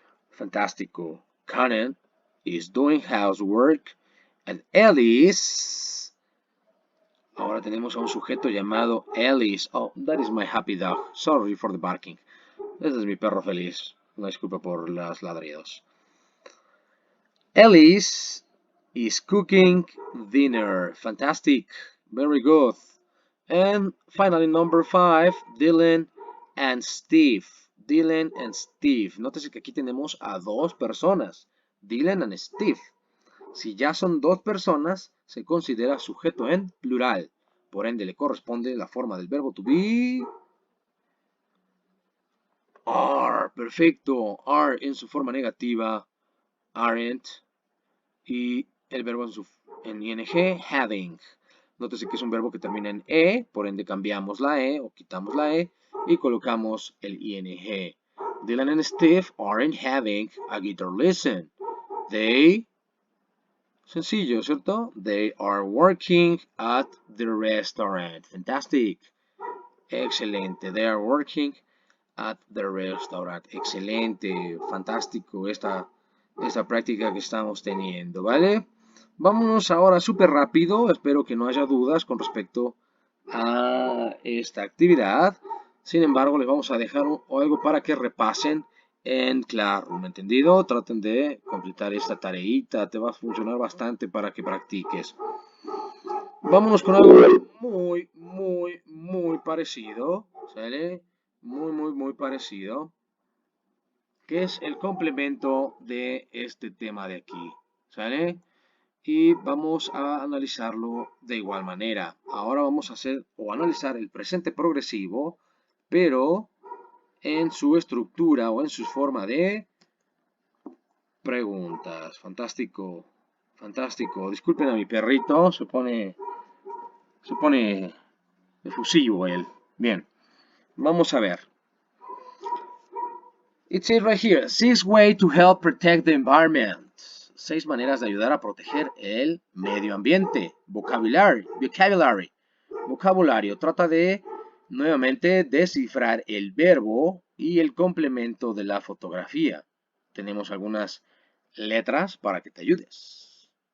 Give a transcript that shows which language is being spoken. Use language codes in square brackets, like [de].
[es] Fantástico. [en] Karen is doing housework and Alice. [es] Ahora tenemos a un sujeto llamado Alice. [en] Oh, that is my happy dog. Sorry for the barking. [es] Ese es mi perro feliz. Una disculpa por los ladridos. [en] Alice is cooking dinner. Fantastic. Very good. And finally, number 5, Dylan and Steve. Dylan and Steve. [es] Nótese que aquí tenemos a dos personas. Dylan and Steve. Si ya son dos personas, se considera sujeto en plural. Por ende, le corresponde la forma del verbo to be. Are. Perfecto. Are en su forma negativa. Aren't. Y el verbo en ing, having. Nótese que es un verbo que termina en e, por ende cambiamos la e o quitamos la e y colocamos el ing. [en] Dylan and Steve aren't having a guitar lesson. They, [es] sencillo, ¿cierto? [en] They are working at the restaurant. Fantastic. [es] Excelente. [en] They are working at the restaurant. [es] Excelente. Fantástico esta práctica que estamos teniendo, ¿vale? Vámonos ahora súper rápido, espero que no haya dudas con respecto a esta actividad. Sin embargo, les vamos a dejar algo para que repasen en Classroom, ¿entendido? Traten de completar esta tareita, te va a funcionar bastante para que practiques. Vámonos con algo muy parecido, ¿sale? Muy parecido, que es el complemento de este tema de aquí, ¿sale? Y vamos a analizarlo de igual manera. Ahora vamos a hacer o analizar el presente progresivo, pero en su estructura o en su forma de preguntas. Fantástico, fantástico. Disculpen a mi perrito, se pone efusivo él. Bien, vamos a ver. [en] It says right here, 6 ways to help protect the environment. [es] 6 maneras de ayudar a proteger el medio ambiente. Vocabulario. Trata de, nuevamente, descifrar el verbo y el complemento de la fotografía. Tenemos algunas letras para que te ayudes.